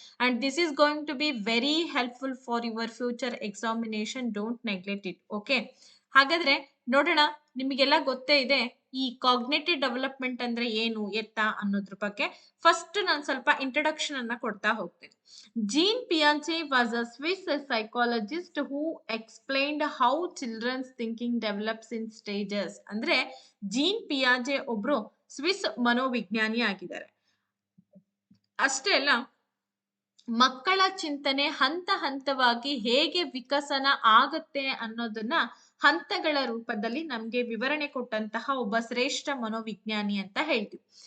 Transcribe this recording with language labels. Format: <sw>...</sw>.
<en>And this is going to be very helpful for your future examination. Don't neglect it.</en> <kn>Okay, ಹಾಗಾದ್ರೆ ನೋಡೋಣ. ನಿಮಗೆಲ್ಲ ಗೊತ್ತೇ ಇದೆ ಈ ಕಾಗ್ನೇಟಿವ್ ಡೆವಲಪ್ಮೆಂಟ್ ಅಂದ್ರೆ ಏನು ಎತ್ತ ಅನ್ನೋದ್ರ ಬಗ್ಗೆ. ಫಸ್ಟ್ ನಾನು ಸ್ವಲ್ಪ ಇಂಟ್ರೊಡಕ್ಷನ್ ಅನ್ನ ಕೊಡ್ತಾ ಹೋಗ್ತೇನೆ.</kn> <en>Jean Piaget was a Swiss psychologist who explained how children's thinking develops in stages.</en> <kn>ಅಂದ್ರೆ ಜೀನ್ ಪಿಯಾಜೆ ಒಬ್ರು ಸ್ವಿಸ್ ಮನೋವಿಜ್ಞಾನಿ ಆಗಿದ್ದಾರೆ. ಅಷ್ಟೇ ಅಲ್ಲ, ಮಕ್ಕಳ ಚಿಂತನೆ ಹಂತ ಹಂತವಾಗಿ ಹೇಗೆ ವಿಕಸನ ಆಗತ್ತೆ ಅನ್ನೋದನ್ನ ಹಂತಗಳ ರೂಪದಲ್ಲಿ ನಮ್ಗೆ ವಿವರಣೆ ಕೊಟ್ಟಂತಹ ಒಬ್ಬ ಶ್ರೇಷ್ಠ ಮನೋವಿಜ್ಞಾನಿ ಅಂತ ಹೇಳ್ತೀವಿ.</kn>